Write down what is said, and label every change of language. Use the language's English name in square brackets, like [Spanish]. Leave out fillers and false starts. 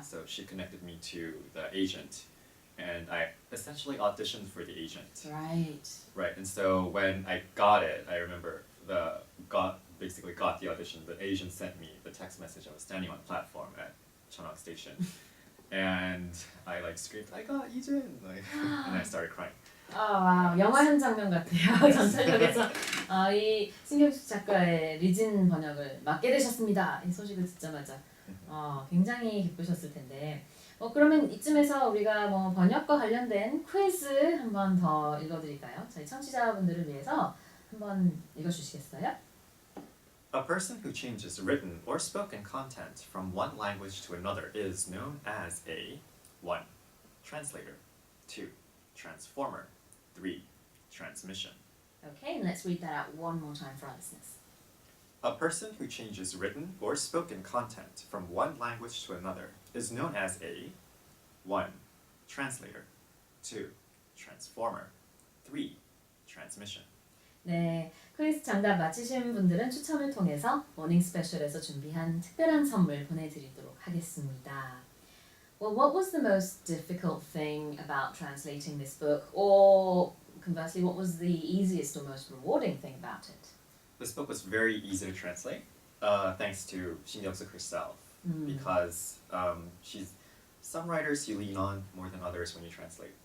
[English] So she connected me to the agent, and I essentially auditioned for the agent. Right. Right, and so when I got it, I remember basically got the audition. The agent sent me the text message. I was standing on a platform at Cheonak Station, and I like screamed, "I got Ijin!" And I started crying. [Korean] 와우, 영화 한 장면 같아요. 전철역에서 이 신경숙 작가의 리진 번역을 맡게 되셨습니다. 이 소식을 듣자마자 굉장히 기쁘셨을 텐데. 그러면 이쯤에서 우리가 번역과 관련된 퀴즈 한 번 더 읽어드릴까요? 저희 청취자분들을 위해서 한번 읽어주시겠어요? [English] A person who changes written or spoken content from one language to another is known as a 1. Translator, 2. Transformer, 3. Transmission. Okay, and let's read that out one more time for our listeners. A person who changes written or spoken content from one language to another is known as a 1. Translator, 2. Transformer, 3. Transmission. [Korean] 네, 퀴즈 정답 맞히신 분들은 추첨을 통해서 모닝스페셜에서 준비한 특별한 선물 보내드리도록 하겠습니다. [English] Well, what was the most difficult thing about translating this book? Or conversely, what was the easiest or most rewarding thing about it? This book was very easy to translate, thanks to 신경숙 herself, because she's some writers you lean on more than others when you translate.